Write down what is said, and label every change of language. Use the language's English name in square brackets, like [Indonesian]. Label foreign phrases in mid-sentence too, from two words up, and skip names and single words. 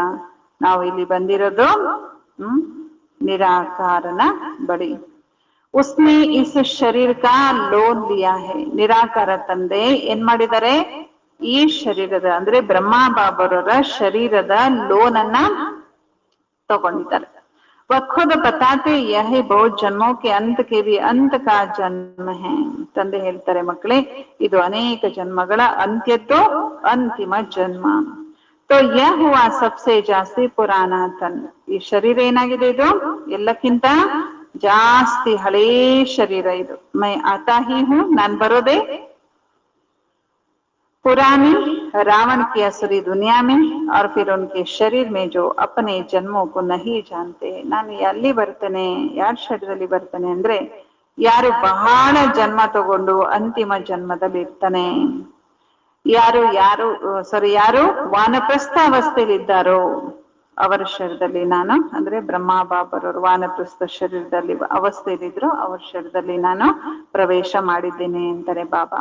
[Kannada] ನಾವು ಇಲ್ಲಿ ಬಂದಿರೋದು ನಿರಾಕಾರನ ಬಳಿ. [Hindi] उसने इस शरीर का लोन लिया है. [Kannada] ನಿರಾಕಾರ ತಂದೆ ಏನ್ ಮಾಡಿದ್ದಾರೆ? ಈ ಶರೀರದ ಅಂದ್ರೆ ಬ್ರಹ್ಮ ಬಾಬರವರ ಶರೀರದ ಲೋನ್ ಅನ್ನ ತಗೊಂಡಿದ್ದಾರೆ. [Hindi] वह खुद बताते यह बहुत जन्मों के अंत के भी अंत का जन्म है. [Kannada] ತಂದೆ ಹೇಳ್ತಾರೆ, ಮಕ್ಕಳೇ ಇದು ಅನೇಕ ಜನ್ಮಗಳ ಅಂತ್ಯದ್ದು ಅಂತಿಮ ಜನ್ಮ. [Hindi] तो यह हुआ सबसे [Kannada] ಜಾಸ್ತಿ ಪುರಾಣ ತನ್. ಈ ಶರೀರ ಏನಾಗಿದೆ? ಇದು ಎಲ್ಲಕ್ಕಿಂತ ಜಾಸ್ತಿ ಹಳೇ ಶರೀರ ಇದು. [Hindi] मैं आता ही हूं, [Kannada] ನಾನ್ ಬರೋದೇ [Hindi] पुरानी रावण की असुरी दुनिया में और फिर उनके शरीर में जो अपने जन्मों को नहीं जानते. [Kannada] ನಾನು ಎಲ್ಲಿ ಬರ್ತೇನೆ, ಯಾರ ಶರೀರದಲ್ಲಿ ಬರ್ತೇನೆ ಅಂದ್ರೆ ಯಾರು ಬಹಳ ಜನ್ಮ ತಗೊಂಡು ಅಂತಿಮ ಜನ್ಮದಲ್ಲಿ ಇರ್ತಾನೆ, ಯಾರು ವಾನಪ್ರಸ್ಥ ಅವಸ್ಥೆಯಲ್ಲಿದ್ದಾರೋ ಅವರ ಶರೀರದಲ್ಲಿ ನಾನು, ಅಂದ್ರೆ ಬ್ರಹ್ಮ ಬಾಬರವರು ವಾನಪ್ರಸ್ಥ ಶರೀರದಲ್ಲಿ ಅವಸ್ಥೆಯಲ್ಲಿದ್ರು ಅವರ ಶರೀರದಲ್ಲಿ ನಾನು ಪ್ರವೇಶ ಮಾಡಿದ್ದೇನೆ ಅಂತಾರೆ ಬಾಬಾ.